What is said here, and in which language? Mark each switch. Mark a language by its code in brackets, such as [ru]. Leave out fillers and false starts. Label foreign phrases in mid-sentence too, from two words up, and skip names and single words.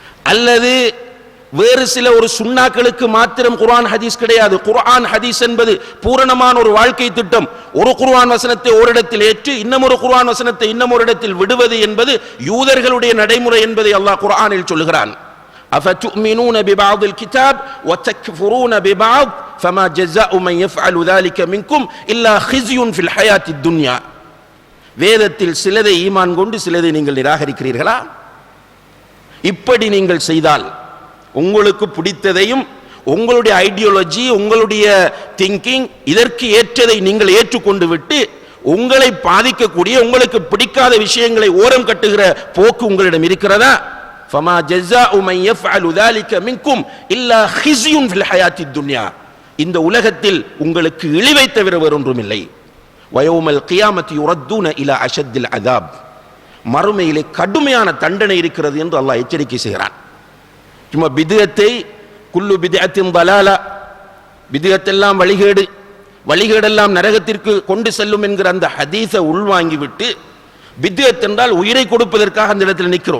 [ta] அல்லது வேறு சில ஒரு சுன்னாக்களுக்கு மாத்திரம் குர்ஆன் ஹதீஸ் கிடையாது. குர்ஆன் ஹதீஸ் என்பது பூரணமான ஒரு வாழ்க்கை திட்டம். ஒரு குர்ஆன் வசனத்தை ஓரிடத்தில் ஏற்று இன்னமொரு குர்ஆன் வசனத்தை இன்னமொரு இடத்தில் விடுவது என்பது யூதர்களுடைய நடைமுறை என்பதை அல்லாஹ் குர்ஆனில் சொல்கிறான். [ar] أفتؤمنون ببعض الكتاب وتكفرون ببعض فما جزاء من يفعل ذلك منكم إلا خزي في الحياة الدنيا. [ta] வேதத்தில் சிலதை ஈமான் கொண்டு சிலதை நீங்கள் நிராகரிக்கிறீர்களா? இப்படி நீங்கள் செய்தால் உங்களுக்கு பிடித்ததையும் உங்களுடைய ஐடியாலஜி உங்களுடைய திங்கிங் இதற்கு ஏற்றதை நீங்கள் ஏற்றுக்கொண்டு விட்டு உங்களை பாதிக்கக்கூடிய உங்களுக்கு பிடிக்காத விஷயங்களை ஓரம் கட்டுகிற போக்கு உங்களிடம் இருக்கிறதா? [ar] فما جزاء من يفعل ذلك منكم إلا خزي في الحياة الدنيا. [ta] இந்த உலகத்தில் உங்களுக்கு இழிவை தவிர வேறொன்றும் இல்லை. [ar] ويوم القيامة يردون إلى أشد العذاب. [ta] மறுமையிலே கடுமையான தண்டனை இருக்கிறது என்று அல்லாஹ் எச்சரிக்கை செய்கிறான். சும்மா பித்அத்தை [ar] كل بدعة ضلالة, [ta] பித்அத்தெல்லாம் வழிகேடு, வழிகேடெல்லாம் நரகத்திற்கு கொண்டு செல்லும் என்கிற அந்த ஹதீஸை உள்வாங்கிவிட்டு பித்அத் என்றால் உயிரை கொடுப்பதற்காக அந்த இடத்தில் நிற்கிறோம்.